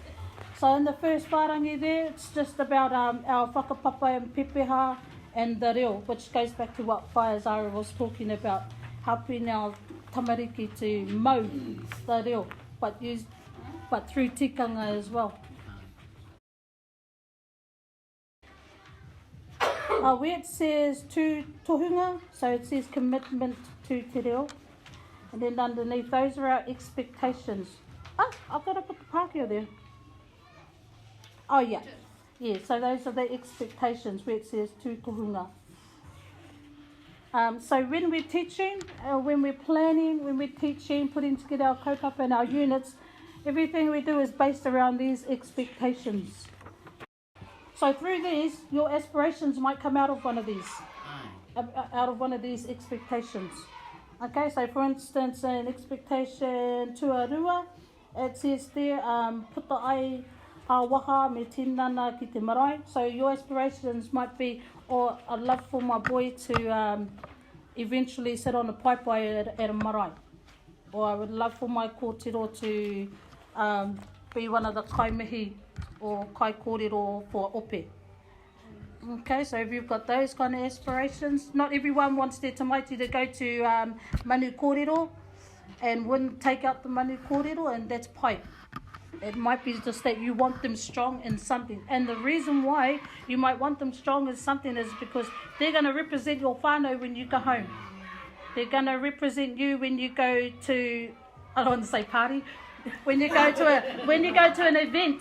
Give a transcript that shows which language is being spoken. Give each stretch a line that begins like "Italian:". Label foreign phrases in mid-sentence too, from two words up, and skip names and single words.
English: So in the first whārangi there, it's just about our whakapapa and pepeha and the reo, which goes back to what Whaiazara was talking about, helping our tamariki to mau the reo, but through tikanga as well. Where it says to tohunga, so it says commitment to
Māori: te reo,
English: and then underneath those are our expectations. I've got to put the Pākehā there. Oh yeah, so those are the expectations where it says to tohunga. So when we're teaching, when we're planning, when we're teaching, putting together our kaupapa and our units, everything we do is based around these expectations. So through these, your aspirations might come out of one of these expectations. Okay, so for instance, an expectation tuarua, it says there,
Māori: puta ai a waha me tinana ki te marae.
English: So your aspirations might be, or I'd love for my boy to eventually sit on a paipai at a marae. Or I would love for my kōtero to be one of the kaimihi or
Māori: kai kōrero
English: for ope. Okay, so if you've got those kind of aspirations, not everyone wants their tamaiti to go to
Māori: manu kōrero,
English: and wouldn't take out the money kōrero, and that's pai. It might be just that you want them strong in something. And the reason why you might want them strong in something is because they're going to represent your whanau when you go home. They're going to represent you when you go to, I don't want to say party, when you go to an event.